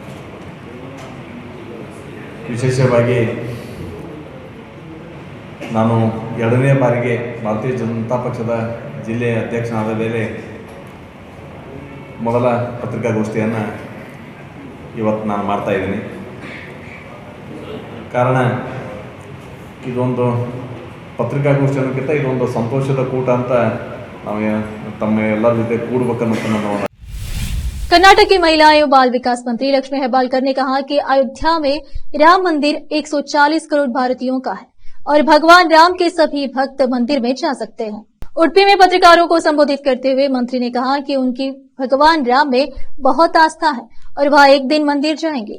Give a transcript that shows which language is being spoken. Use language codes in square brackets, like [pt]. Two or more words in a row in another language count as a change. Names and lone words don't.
[kn] ವಿಶೇಷವಾಗಿ ನಾನು 2ನೇ ಬಾರಿಗೆ ಭಾರತೀಯ ಜನತಾ ಪಕ್ಷದ ಜಿಲ್ಲೆಯ ಅಧ್ಯಕ್ಷನಾದ ಮೇಲೆ ಮೊದಲ ಪತ್ರಿಕಾಗೋಷ್ಠಿಯನ್ನು ಇವತ್ತು ನಾನು ಮಾಡ್ತಾಯಿದ್ದೀನಿ. ಕಾರಣ ಇದೊಂದು ಪತ್ರಿಕಾಗೋಷ್ಠಿ ಅನ್ನೋಕ್ಕಿಂತ ಇದೊಂದು ಸಂತೋಷದ ಕೂಟ ಅಂತ ನಾವು ತಮ್ಮ ಎಲ್ಲರ ಜೊತೆ ಕೂಡಬೇಕನ್ನೋದು ನನ್ನ. [hi] कर्नाटक की महिला एवं बाल विकास मंत्री लक्ष्मी हेब्बालकर ने कहा कि अयोध्या में राम मंदिर 140 करोड़ भारतीयों का है और भगवान राम के सभी भक्त मंदिर में जा सकते हैं। उडुपी में पत्रकारों को संबोधित करते हुए मंत्री ने कहा कि उनकी भगवान राम में बहुत आस्था है और वह एक दिन मंदिर जाएंगे।